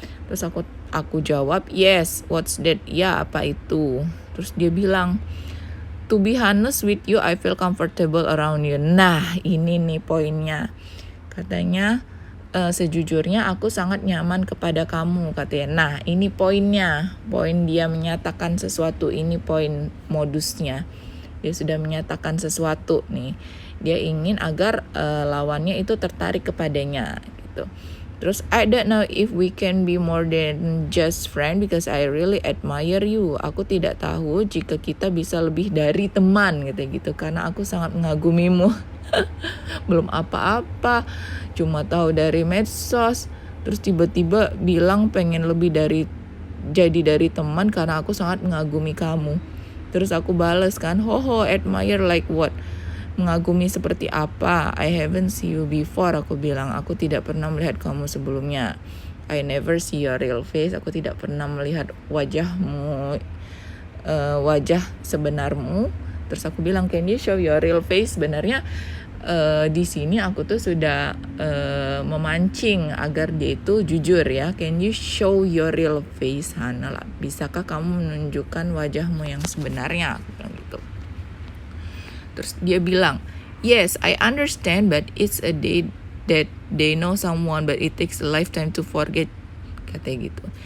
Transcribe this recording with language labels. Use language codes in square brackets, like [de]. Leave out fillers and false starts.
[id] Terus aku jawab, [en] yes, what's that? [id] Ya, apa itu? Terus dia bilang, [en] to be honest with you, I feel comfortable around you. [id] Nah, ini nih poinnya. Katanya, sejujurnya aku sangat nyaman kepada kamu, katanya. Nah, ini poinnya. Poin dia menyatakan sesuatu, ini poin modusnya. Dia sudah menyatakan sesuatu nih. Dia ingin agar lawannya itu tertarik kepadanya gitu. [en] Terus, I don't know if we can be more than just friend because I really admire you. [id] Aku tidak tahu jika kita bisa lebih dari teman gitu karena aku sangat mengagumimu. Belum apa-apa, cuma tahu dari medsos. Terus tiba-tiba bilang pengen jadi dari teman karena aku sangat mengagumi kamu. Terus aku bales kan, [en] admire like what? [id] Mengagumi seperti apa? [en] I haven't see you before, [id] aku bilang. Aku tidak pernah melihat kamu sebelumnya. [en] I never see your real face. [id] Aku tidak pernah melihat wajahmu, wajah sebenarmu. Terus aku bilang, [en] can you show your real face? [id] Sebenarnya di sini aku tuh sudah memancing agar dia itu jujur ya. [en] Can you show your real face, Hana? [id] Bisakah kamu menunjukkan wajahmu yang sebenarnya? Aku bilang gitu. Terus dia bilang, [en] yes, I understand, but it's a day that they know someone, but it takes a lifetime to forget, [id] katanya gitu.